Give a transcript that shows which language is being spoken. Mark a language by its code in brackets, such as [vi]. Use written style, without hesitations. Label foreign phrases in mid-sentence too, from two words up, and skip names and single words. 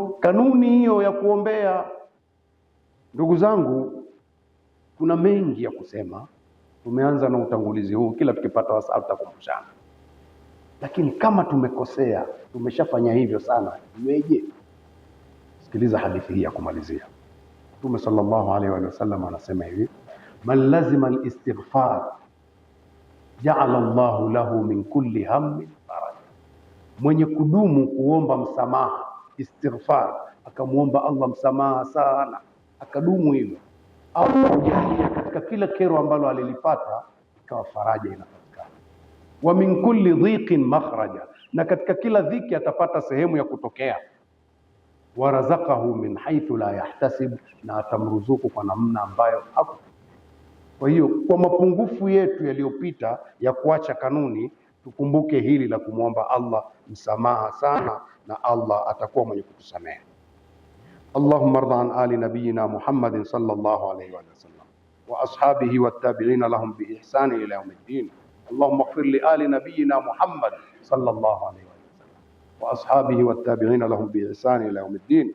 [sw] Kanuni hiyo ya kuombea, ndugu zangu, kuna mengi ya kusema. Tumeanza na utangulizi huu, kila tukipata wasaa tutakumbushana. Lakini kama tumekosea, tumeshafanya hivyo sana, iweje? Sikiliza hadithi hii ya kumalizia. [ar] Mtume صلى الله عليه وسلم [sw] anasema hivi, [ar] من لزم الاستغفار جعل الله له من كل هم فرجا. [sw] Mwenye kudumu kuomba msamaha, istighfar, akamuomba Allah msamaha sana, akadumu hilo, au kujalia katika kila kero ambalo alilipata ikawa faraja inapatikana. [ar] ومن كل ضيق مخرجا, [sw] na katika kila dhiki atapata sehemu ya kutokea. [ar] ورزقه من حيث لا يحتسب, [sw] na atamruzuku kwa namna ambayo hakufikiria. Kwa hiyo kwa mapungufu yetu yaliyopita ya kuacha kanuni, tukumbuke hili la kumwomba Allah msamaha sana, na Allah atakuwa mwenye kutusamehe. [ar] اللهم ارض عن آل نبينا محمد صلى الله عليه وسلم وأصحابه والتابعين لهم بإحسان إلى يوم الدين. اللهم اغفر لآل نبينا محمد صلى الله عليه وسلم وأصحابه والتابعين لهم بإحسان إلى يوم الدين.